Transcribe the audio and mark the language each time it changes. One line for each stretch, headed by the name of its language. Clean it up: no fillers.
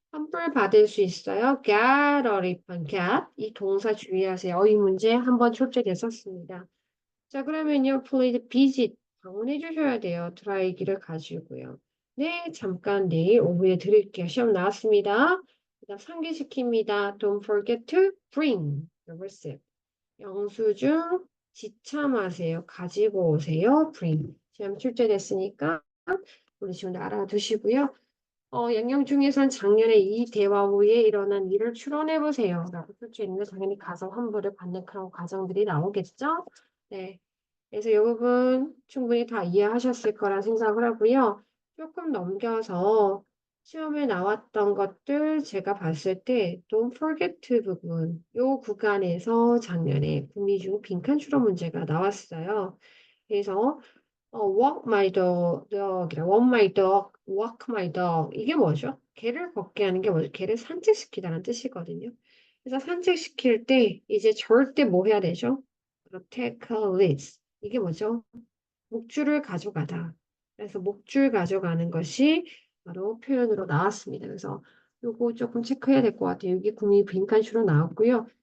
Korean: 환불 받을 수 있어요.
English: get a refund.
Korean: get. 이 동사 주의하세요. 이 문제 한번 출제됐었습니다. 자, 그러면요.
English: please visit.
Korean: 방문해 주셔야 돼요. 드라이기를 가지고요. 네, 잠깐 내일 오후에 드릴게요. 시험 나왔습니다. 그다음 상기시킵니다.
English: Don't forget to bring the receipt.
Korean: 영수증 지참하세요. 가지고 오세요. bring. 시험 출제됐으니까 우리 지금 알아두시고요. 양양중에선 작년에 이 대화 후에 일어난 일을 추론해 보세요. 라고 출제했는데 당연히 가서 환불을 받는 그런 과정들이 나오겠죠? 네. 그래서 이 부분 충분히 다 이해하셨을 거라 생각을 하고요. 조금 넘겨서 시험에 나왔던 것들 제가 봤을 때 don't forget 부분 이 구간에서 작년에 구미 중 빈칸 추론 문제가 나왔어요. 그래서
English: walk my dog
Korean: 이라 walk my dog, walk my dog 이게 뭐죠? 개를 걷게 하는 게 뭐죠? 개를 산책시키다는 뜻이거든요. 그래서 산책시킬 때 이제 절대 뭐 해야 되죠?
English: take a lead.
Korean: 이게 뭐죠? 목줄을 가져가다. 그래서 목줄 가져가는 것이 바로 표현으로 나왔습니다. 그래서 요거 조금 체크해야 될 것 같아요. 여기 구미 빈칸슈로 나왔고요.